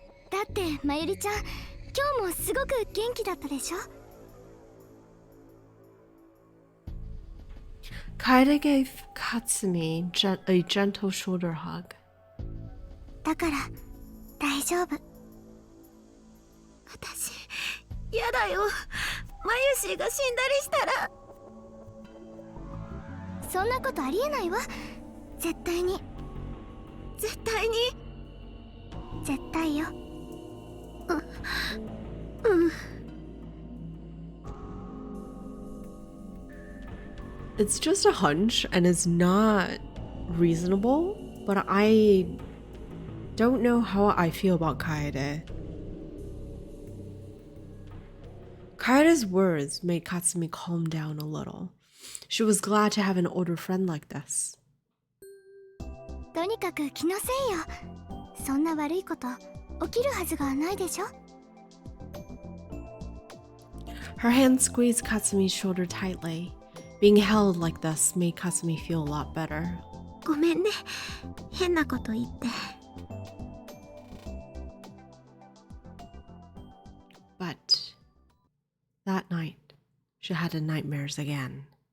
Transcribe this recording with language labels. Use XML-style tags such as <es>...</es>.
<ja>だってまゆりちゃん、今日もすごく元気だったでしょ。</ja> <en>Kaede gave Katsumi a gentle shoulder hug.</en> <ja>だから大丈夫。私、やだよ。まゆしが死んだりしたら。そんなことありえないわ。絶対に。絶対に。絶対よ。うん。</ja> <en>It's just a hunch and it's not reasonable, but I don't know how I feel about Kaede. Kaede's words made Katsumi calm down a little. She was glad to have an older friend like this.</en> <ja>とにかく気のせいよ。そんな悪いこと起きるはずがないでしょ。</ja> <en>Her hand squeezed Katsumi's shoulder tightly. Being held like this made Katsumi feel a lot better.</en> <ja>ごめんね。変なこと言って。</ja> <en>But that night, she had the nightmares again.</en>